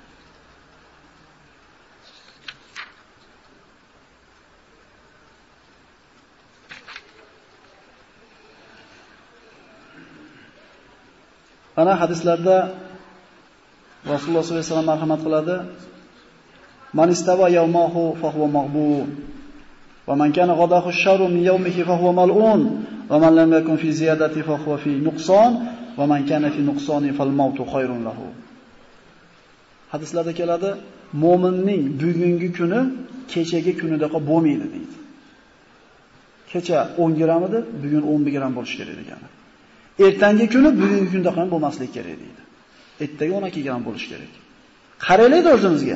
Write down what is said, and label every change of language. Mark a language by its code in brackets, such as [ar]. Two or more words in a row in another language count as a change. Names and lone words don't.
[uz] Ana hadislarda Rasululloh [ar] صلى الله عليه وسلم [uz] marhamat qiladi. [ar] من استوى يوماه فهو مغبون. ومن كان غده الشر من يومه فهو ملعون. ومن لم يكن في زيادة فهو في نقصان. ومن كان في نقصان فالموت خير له. [uz] Hadislarda keladi, mo'minning bugungi kuni kechagi kunidaqa bo'lmaydi deydi. Kecha 10 gram edi, bugun 11 gram bo'lish kerak ekan. Ertangi kuni bugungi kundaqa ham bo'lmasligi kerak deydi. Ertaga 12 gram bo'lish kerak. Qaraylik o'zimizga.